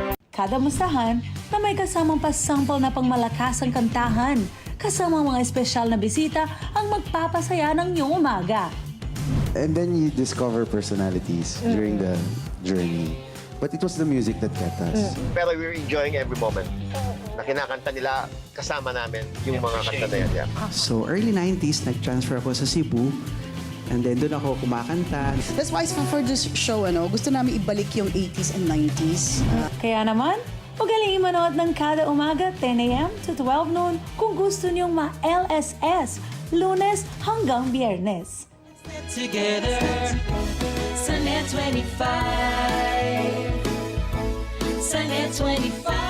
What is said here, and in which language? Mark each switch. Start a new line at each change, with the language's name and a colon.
Filipino: Kada mustahan na may kasamang pasampol na pangmalakasang kantahan, kasama mga espesyal na bisita ang magpapasaya ng iyong umaga.
English: And then you discover personalities during the journey. But it was the music that kept us.
Filipino: Pero
English: we're enjoying every moment
Filipino: na kinakanta nila, kasama namin yung mga kanta na yan. Yeah. So early 90s, nag-transfer ako sa Cebu.
English: And then
Filipino: doon ako kumakanta.
English: That's why for this show,
Filipino: gusto namin ibalik yung
English: 80s and 90s.
Filipino: Kaya naman, magaling manood ng kada umaga 10 a.m.
English: to 12 noon
Filipino: kung gusto niyong ma-LSS, Lunes hanggang Biyernes.
English: Together,
Filipino: sa NET25, sa NET25.